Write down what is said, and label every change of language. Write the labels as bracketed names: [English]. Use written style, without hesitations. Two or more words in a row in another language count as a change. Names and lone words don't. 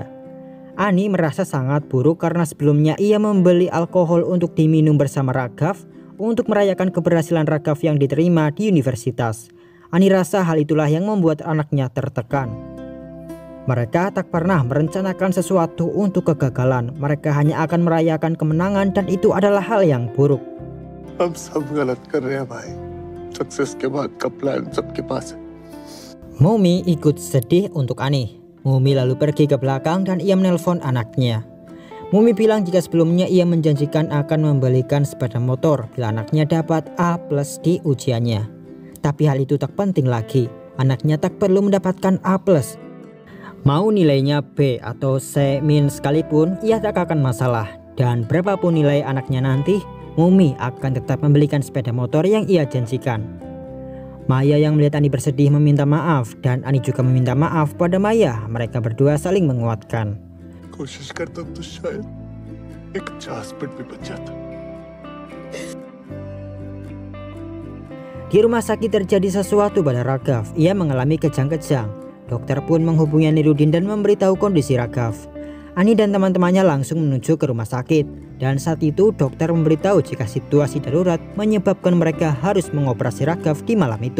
[Indonesian] Ani merasa sangat buruk karena sebelumnya ia membeli alkohol untuk diminum bersama Raghav untuk merayakan keberhasilan Raghav yang diterima di universitas. Ani rasa hal itulah yang membuat anaknya tertekan. Mereka tak pernah merencanakan sesuatu untuk kegagalan. Mereka hanya akan merayakan kemenangan dan itu adalah hal yang buruk. [Hindi] हम सब गलत कर रहे हैं भाई। सक्सेस के बाद का प्लान सबके पास है। [Indonesian] Mumi ikut sedih untuk Ani. Mumi lalu pergi ke belakang dan ia menelpon anaknya. Mumi bilang jika sebelumnya ia menjanjikan akan membelikan sepeda motor bila anaknya dapat A+ di ujiannya. Tapi hal itu tak penting lagi. Anaknya tak perlu mendapatkan A+. Mau nilainya B atau C- sekalipun ia tak akan masalah. Dan berapapun nilai anaknya nanti, Mumi akan tetap membelikan sepeda motor yang ia janjikan. Maya yang melihat Ani bersedih meminta maaf dan Ani juga meminta maaf pada Maya. Mereka berdua saling menguatkan. [Hindi] कोशिश करता तो शायद एक अच्छा हस्बैंड भी बच जाता। [Indonesian] Di rumah sakit terjadi sesuatu pada Raghav. Ia mengalami kejang-kejang. Dokter pun menghubungi Aniruddin dan memberitahu kondisi Raghav. Ani dan teman-temannya langsung menuju ke rumah sakit. Dan saat itu dokter memberitahu jika situasi darurat menyebabkan mereka harus mengoperasi Raghav di malam itu.